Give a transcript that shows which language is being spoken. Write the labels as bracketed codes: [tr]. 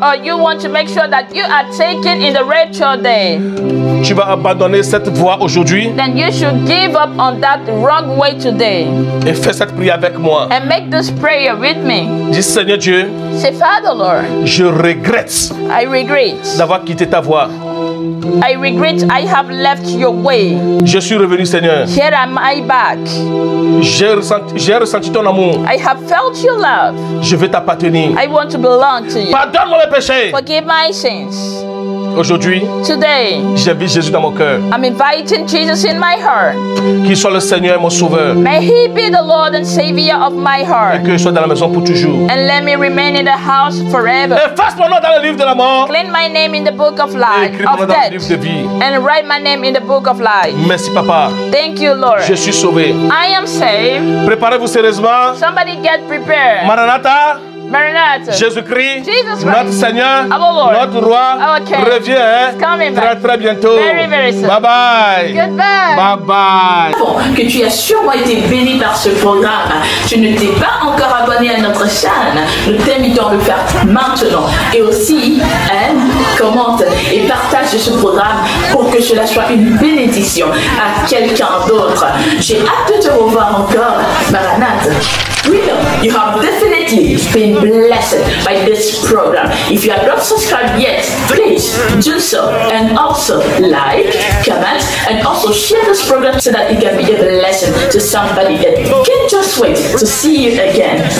[en] or you want to make sure that you are taken in the rapture day, [fr] tu vas abandonner cette voie aujourd'hui [en] then you should give up on that wrong way today [fr] et fais cette prière avec moi. [en] and make this prayer with me. [fr] Dis Seigneur Dieu, [en] Say, Father Lord, [fr] je regrette [en] I regret. [fr] d'avoir quitté ta voie. [en] I regret I have left your way. [fr] Je suis revenu Seigneur. [en] Here am I back. [fr] J'ai ressenti ton amour. [en] I have felt your love. [fr] Je veux t'appartenir. [en] I want to belong to you. [fr] Pardonne-moi mes péchés. [en] Forgive my sins. [fr] Aujourd'hui, [en] Today, [fr] j'invite Jésus dans mon cœur. [en] I'm inviting Jesus in my heart. [fr] Qu'il soit le Seigneur et mon sauveur. [en] May He be the Lord and Savior of my [fr] Et [en] heart. [fr] que je sois dans la maison pour toujours. [en] And let me remain in the house forever. [fr] Efface mon nom dans le livre de la mort. [en] Clean my name in the book of [fr] Et [en] life, [fr] écris mon nom [en] of [fr] dans le livre de [en] death. [fr] vie. [en] And write my name in the book of life. [fr] Merci papa. [en] Thank you, Lord. [fr] Je suis sauvé. [en] I am saved. [fr] Préparez-vous sérieusement. [en] Somebody get prepared. Maranatha. Maranatha. [fr] Jésus-Christ, [en] Jesus Christ, [fr] notre Seigneur, [en] our Lord, [fr] notre Roi, [en] our King, [fr] revient [en] is coming [fr] très [en] back. [fr] très bientôt. [en] Very, very soon. Bye bye. Goodbye. Bye bye. [fr] Que tu as sûrement été béni par ce programme. Tu ne t'es pas encore abonné à notre chaîne. Nous t'invitons à le faire maintenant. Et aussi, aime, commente et partage ce programme pour que cela soit une bénédiction à quelqu'un d'autre. J'ai hâte de te revoir encore, Maranatha. [en] We know you have definitely been blessed by this program. If you have not subscribed yet, please do so. And also like, comment, and also share this program so that it can be a blessing to somebody that can't just wait to see you again.